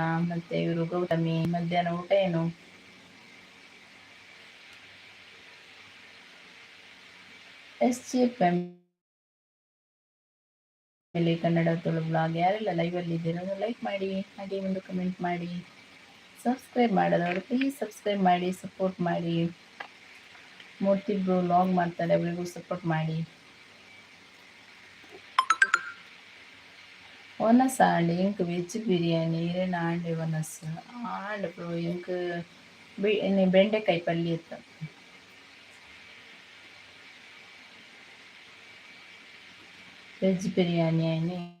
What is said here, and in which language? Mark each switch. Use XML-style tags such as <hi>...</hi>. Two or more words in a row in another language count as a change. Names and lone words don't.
<kn>ಮತ್ತೆ ಇವರು ಗೌತಮಿ ಮಧ್ಯಾಹ್ನ ಊಟ ಏನು? SG ಫ್ಯಾಮಿಲಿ ಕನ್ನಡ ತುಳು ಬ್ಲಾಗ್. ಯಾರೆಲ್ಲ ಲೈವಲ್ಲಿ ಇದ್ದೀರೋ ಲೈಕ್ ಮಾಡಿ, ಹಾಗೆ ಒಂದು ಕಮೆಂಟ್ ಮಾಡಿ. ಸಬ್ಸ್ಕ್ರೈಬ್ ಮಾಡೋದವರು ಪ್ಲೀಸ್ ಸಬ್ಸ್ಕ್ರೈಬ್ ಮಾಡಿ, ಸಪೋರ್ಟ್ ಮಾಡಿ. ಮೂರ್ತಿ ಬ್ರೋ ಲಾಗ್ ಮಾಡ್ತಾರೆ, ಅವರಿಗೂ ಸಪೋರ್ಟ್ ಮಾಡಿ.</kn> <tcy>ಒನಸ್ ಆಂಡ್ ಇಂಕ್ ವೆಜ್ ಬಿರಿಯಾನಿ ಇರೇನ ಆಂಡೆ ಒನಸ್ ಆಂಡ್ ಬ್ರೋ ಇಂಕ್ ಬೆಂಡೆಕಾಯಿ ಪಲ್ಯ ಇತ್ತು. ವೆಜ್ ಬಿರಿಯಾನಿ ಆಯ್ನೆ.</tcy>